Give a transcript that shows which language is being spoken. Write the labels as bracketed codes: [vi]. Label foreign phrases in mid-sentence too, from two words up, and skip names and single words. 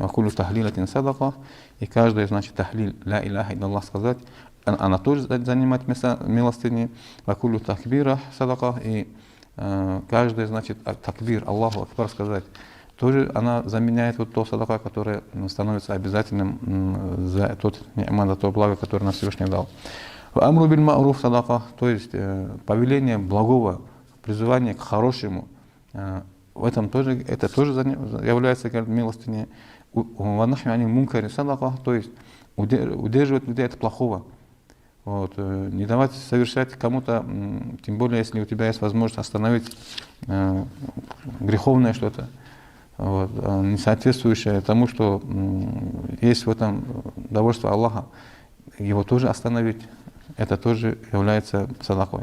[ar] وكل تهليلة صدقة. [ru] И каждая, значит, тахлил, [ar] لا إله إلا الله [ru] сказать, она тоже занимает место милостыни. [ar] وكل تكبيرة صدقة. [ru] И каждый, значит, такбир, [ar] الله أكبر [ru] сказать, тоже она заменяет вот то садака, которое становится обязательным за тот ни'мат, за то благо, которое нам Всевышний дал. [ar] أمر بالمعروف صدقة, [ru] то есть повеление благого, призывание к хорошему, в этом тоже, это тоже является милостыней. [ar] ونهي عن منكر صدقة, [ru] то есть удерживать людей от плохого. Вот, не давать совершать кому-то, тем более, если у тебя есть возможность остановить греховное что-то, вот, не соответствующее тому, что есть в этом довольство Аллаха, его тоже остановить, это тоже является садакой.